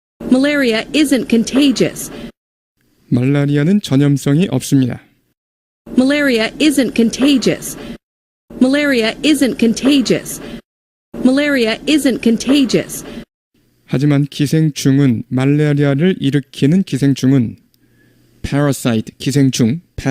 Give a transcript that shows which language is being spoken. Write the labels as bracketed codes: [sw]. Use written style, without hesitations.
[en] Malaria isn't contagious. [ko] 말라리아는 전염성이 없습니다. [en] Malaria isn't contagious. Malaria isn't contagious. Malaria isn't contagious. [ko] 하지만 기생충은 말라리아를 일으키는 기생충은 parasite 기생충